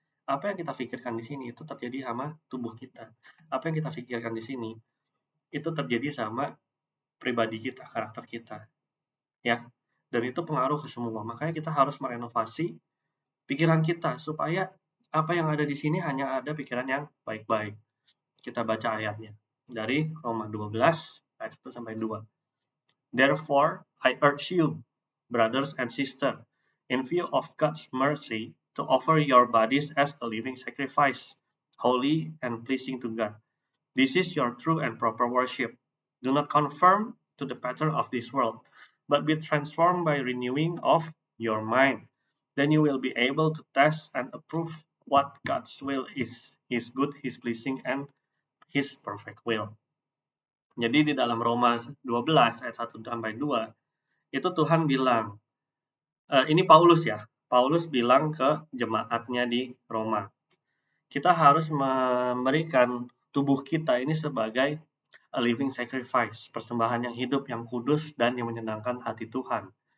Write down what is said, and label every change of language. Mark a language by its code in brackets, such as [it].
[id] Apa yang kita pikirkan di sini itu terjadi sama tubuh kita. Apa yang kita pikirkan di sini itu terjadi sama pribadi kita, karakter kita. Ya. Dan itu pengaruh ke semua. Makanya kita harus merenovasi pikiran kita supaya apa yang ada di sini hanya ada pikiran yang baik-baik. Kita baca ayatnya dari Roma 12 ayat 1 sampai 2. [en] Therefore, I urge you, brothers and sisters, in view of God's mercy, to offer your bodies as a living sacrifice, holy and pleasing to God. This is your true and proper worship. Do not conform to the pattern of this world, but be transformed by renewing of your mind. Then you will be able to test and approve what God's will is, His good, His pleasing, and His perfect will. [id] Jadi di dalam Roma 12 ayat 1 sampai 2, itu Tuhan bilang, ini Paulus ya, Paulus bilang ke jemaatnya di Roma, kita harus memberikan tubuh kita ini sebagai [en] a living sacrifice, [id] persembahan yang hidup, yang kudus, dan yang menyenangkan hati Tuhan.